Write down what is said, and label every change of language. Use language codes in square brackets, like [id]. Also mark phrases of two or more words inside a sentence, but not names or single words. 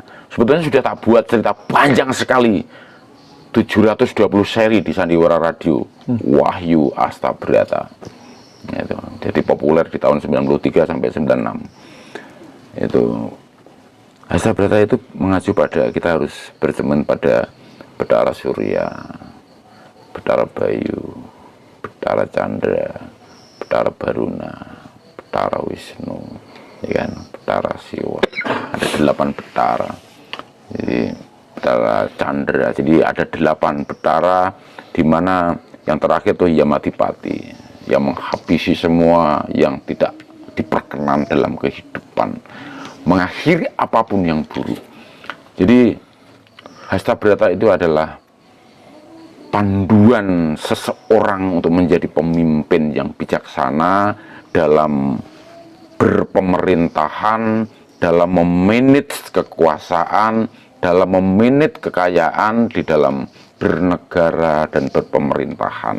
[id] Sebetulnya sudah tak buat cerita panjang sekali, 720 seri di Sandiwara Radio, Wahyu Hesta Brata. Itu jadi populer di tahun 93 sampai 96. Itu Hesta Brata itu mengacu pada kita harus berteman pada Betara Surya, Betara Bayu, Betara Chandra, Betara Baruna, Betara Wisnu, ya kan, Betara Siwa. Ada 8 betara. Jadi Betara Chandra. Jadi ada 8 betara, di mana yang terakhir itu Yamadipati, yang menghabisi semua yang tidak diperkenan dalam kehidupan, mengakhiri apapun yang buruk. Jadi Hesta Brata itu adalah panduan seseorang untuk menjadi pemimpin yang bijaksana dalam berpemerintahan, dalam memanage kekuasaan, dalam memanage kekayaan di dalam bernegara dan berpemerintahan.